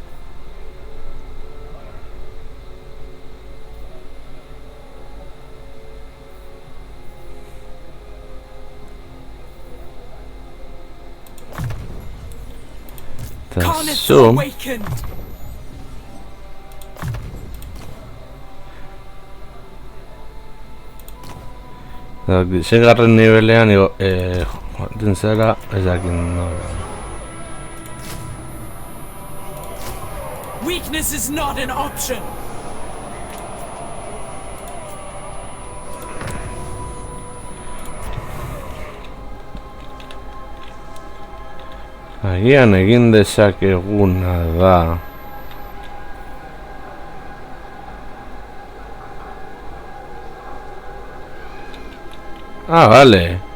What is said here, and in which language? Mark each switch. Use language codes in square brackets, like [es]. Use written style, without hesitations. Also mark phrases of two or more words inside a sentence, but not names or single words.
[en] Khorne is Zo. awakened! [eu] Seigarren nibelean joaten zera, ez dakit nola. [en] Weakness is not an option! [eu] Agian egin dezakeguna da. Ah, vale.